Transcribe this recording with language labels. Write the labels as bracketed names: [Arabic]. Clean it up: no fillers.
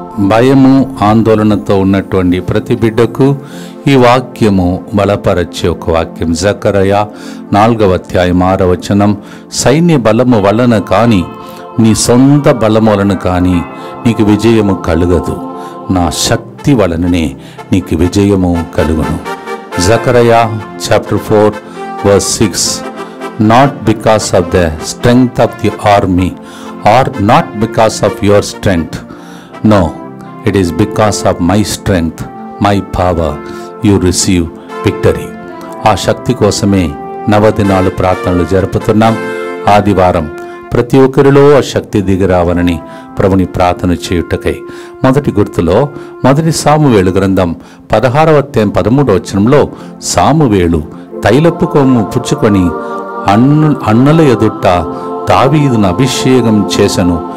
[Telugu] భయము, ఆందోళనతో ఉన్నటువంటి ప్రతి బిడ్డకు ఈ వాక్యము బలపరచే ఒక వాక్యం. జకరయా 4వ అధ్యాయం 6వ వచనం. సైన్య బలము వలన కానీ నీ సొంత బలము వలన కానీ నీకు విజయము కలుగదు, నా శక్తి వలననే నీకు విజయము కలుగును. జకరయా chapter 4:6. [English] Not because of the strength of the army or not because of your strength. No, it is because of my strength, my power, you receive victory. [Telugu] ఆ శక్తి కోసమే 9 దినాలు ప్రార్థనలు జరుపుతున్నాం. ఆదివారం ప్రతి ఒక్కరిలో ఆ శక్తి దిగిరావాలని ప్రభుని ప్రార్థన చేయుటకై మొదటి గుర్తులో మొదటి సామువేలు గ్రంథం 16వ అధ్యాయం 13వ వచనంలో సామువేలు తైలపు కొమ్ము పుచ్చుకొని అన్నల ఎదుట దావీదును అభిషేకం చేసెను.